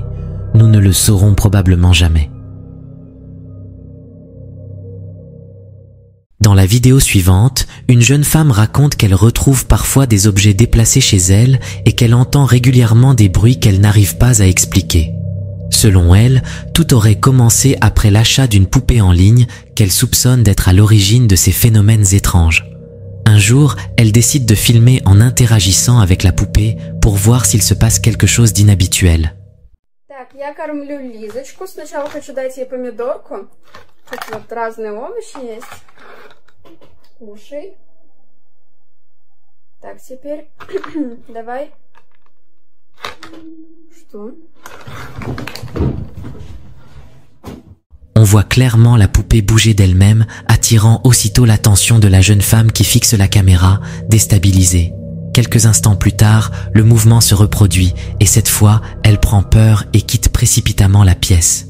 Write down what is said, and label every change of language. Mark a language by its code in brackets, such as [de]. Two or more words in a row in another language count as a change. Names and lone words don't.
[fr] Nous ne le saurons probablement jamais. Dans la vidéo suivante, une jeune femme raconte qu'elle retrouve parfois des objets déplacés chez elle et qu'elle entend régulièrement des bruits qu'elle n'arrive pas à expliquer. Selon elle, tout aurait commencé après l'achat d'une poupée en ligne qu'elle soupçonne d'être à l'origine de ces phénomènes étranges. Un jour, elle décide de filmer en interagissant avec la poupée pour voir s'il se passe quelque chose d'inhabituel. [ru] Так, я кормлю Лизочку. Сначала хочу дать ей помидорку. Тут вот разные овощи есть. Кушай. Так, теперь давай. Что? [fr] On voit clairement la poupée bouger d'elle-même, attirant aussitôt l'attention de la jeune femme qui fixe la caméra, déstabilisée. Quelques instants plus tard, le mouvement se reproduit et cette fois, elle prend peur et quitte précipitamment la pièce.